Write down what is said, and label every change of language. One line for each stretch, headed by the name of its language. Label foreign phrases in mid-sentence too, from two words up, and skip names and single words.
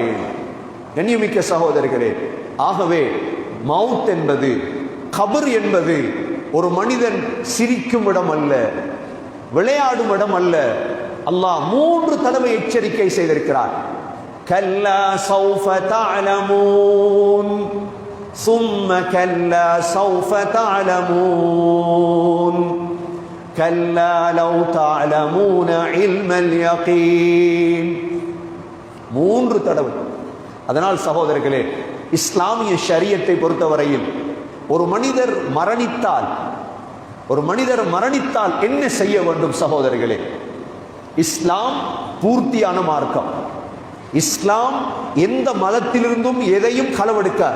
Tamil: கண்ணியமிக்க சகோதரர்களே, ஆகவே மவுத் என்பது, கபர் என்பது ஒரு மனிதன் சிரிக்கும் இடம் அல்ல, விளையாடும் இடம் அல்ல. அல்லாஹ் 3 தடவை எச்சரிக்கை செய்திருக்கிறார்.
Arabic: كلا سوف تعلمون ثم كلا سوف تعلمون كلا لو تعلمون علم اليقين.
Tamil: 3 தடவை. அதனால் சகோதரர்களே, இஸ்லாமிய ஷரியத்தை பொறுத்தவரையில் ஒரு மனிதர் மரணித்தால் என்ன செய்ய வேண்டும் சகோதரர்களே? இஸ்லாம் பூர்த்தியான மார்க்கம். இஸ்லாம் எந்த மதத்திலிருந்தும் எதையும் களவெடுக்கார்.